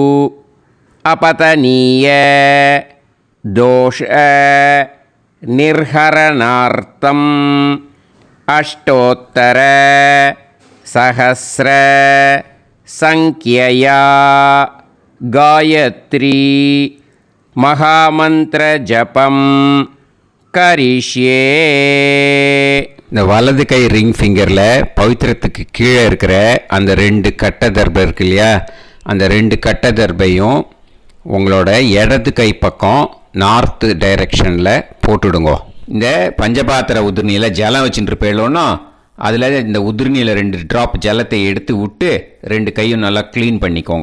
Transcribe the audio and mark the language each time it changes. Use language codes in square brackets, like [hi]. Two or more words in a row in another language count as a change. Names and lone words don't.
[sa] अपतनीय दोष निर्हरणार्थं अष्टोत्तर सहस्र संख्यया गायत्री महामंत्र जपं करिष्ये। [ta] இந்த வலது கை [en] ring fingeril [ta] பவித்திரத்துக்கு கீழே இருக்கிற அந்த 2 கட்டை தர்பை இருக்கு இல்லையா, அந்த 2 கட்டை தர்பையும் உங்களோட இடது கை பக்கம் [en] north directionil [ta] போட்டுடுங்க. இந்த பஞ்சபாத்திர உதிர்நீரில் ஜலம் வச்சுட்டு போயிடலோன்னா அதில் இந்த உதிர்நீரில் 2 ட்ராப் ஜலத்தை எடுத்து விட்டு 2 கையும் நல்லா க்ளீன் பண்ணிக்கோங்க.